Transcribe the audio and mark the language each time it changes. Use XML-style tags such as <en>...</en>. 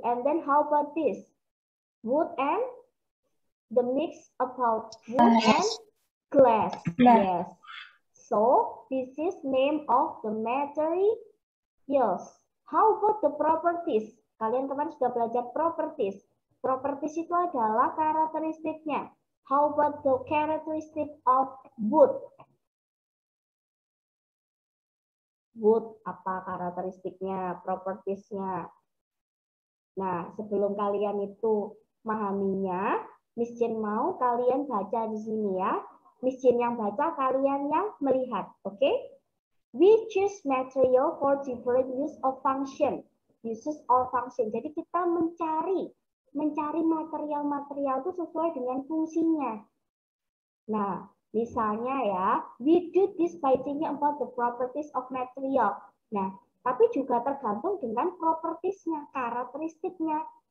<en>And then how about this? Wood and the mix about wood and glass. Yes. So this is name of the materials. How about the properties?</en> <id>Kalian kemarin sudah belajar properties. Properties itu adalah karakteristiknya.</id> <en>How about the characteristic of wood?</en> <id>Wood, apa karakteristiknya, propertiesnya. Nah, sebelum kalian itu memahaminya, Miss Jen mau kalian baca di sini ya. Miss Jen yang baca, kalian yang melihat, oke?</id> <en>We choose material for different use of function. Uses or function.</en> <id>Jadi kita mencari material-material itu sesuai dengan fungsinya. Nah, Misalnya ya,</id> <en>we do this by thinking about the properties of material.</en> <id>Nah, tapi juga tergantung dengan propertiesnya, karakteristiknya.</id>